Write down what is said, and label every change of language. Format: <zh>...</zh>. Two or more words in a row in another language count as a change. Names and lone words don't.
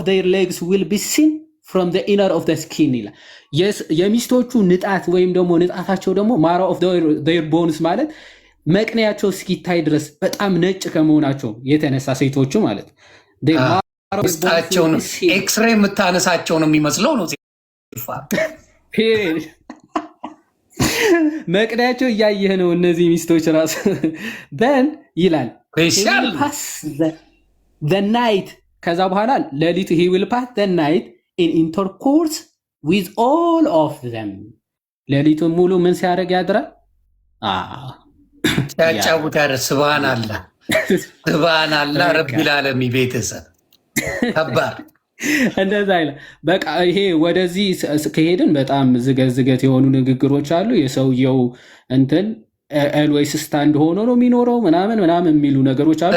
<en>their legs will be seen from the inner of the skin</en> <am>ይላል። የሚስቶቹ ንጣት ወይም ደግሞ ንጣታቸው ደግሞ</am> <en>marrow of their bones</en> <am>ማለት መቅኔያቸው እስኪታይ ድረስ በጣም ነጭ ከመሆናቸው የተነሳ ሴቶቹ ማለት ውስጣቸውን ኤክስሬ የምታነሳቸው ነው የሚመስለው ነው። መቅዳቸው እያየህ ነው እነዚህ ሚስቶች ራሱ then ይላል</am> <en>the night</en> <am>ከዛ በኋላ ሌሊቱ</am> <en>he will pass the night in intercourse with all of them</en> <am>ሌሊቱን ሙሉ ምን ሲያደርግ ያድራል? ያጫውታል።</am> <ar>سبحان الله سبحان الله رب العالمين</ar> <am>ቤተሰብ ከባድ እንደዛ አይደል? በቃ ይሄ ወደዚህ ከሄድን በጣም ዝገት የሆኑ ንግግሮች አሉ። የሰውየው እንትን</am> <en>always stand</en> <am>ሆኖ ነው የሚኖረው ምናምን የሚሉ ነገሮች አሉ።</am>